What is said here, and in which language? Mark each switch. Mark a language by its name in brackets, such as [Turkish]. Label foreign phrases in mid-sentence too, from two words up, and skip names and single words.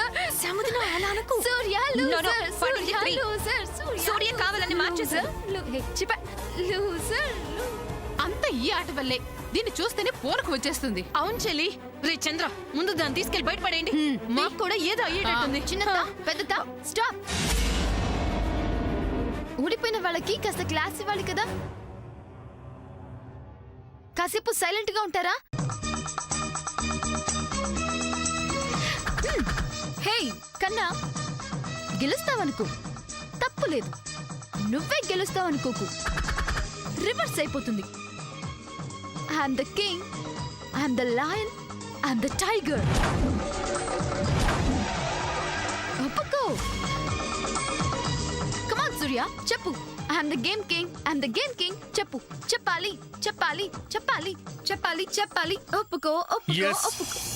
[Telugu] సముద్రం అలా అనుకో. Surya loser, Surya loser, సూర్య కావాలని మార్చేశారు. Loser. అంత ఈ ఆట వల్లే. దీన్ని చూస్తేనే పోరకు వచ్చేస్తుంది. అవును చెల్లి. రే చంద్ర, ముందు దాన్ని తీసుకెళ్లి బయటపడేయండి. మాకు కూడా ఏదో అయ్యేటట్టుంది. చిన్నదా పెద్దదా స్టాప్. ఊడిపోయిన వాళ్ళకి కాస్త క్లాస్ ఇవ్వాలి కదా. కాసేపు సైలెంట్ గా ఉంటారా? హే కన్నా, గెలుస్తావనుకో, తప్పులేదు. నువ్వే గెలుస్తావనుకోకు, రివర్స్ అయిపోతుంది. [English] I'm the king, I'm the lion, I'm the tiger. [Telugu] ఒప్పుకో. [English] Come on Surya, చెప్పు. I'm the game king, I'm the game king. [Telugu] చెప్పు, చెప్పాలి, చెప్పాలి, చెప్పాలి, చెప్పాలి, చెప్పాలి. ఒప్పుకో, ఒప్పుకో, Yes. ఒప్పుకో.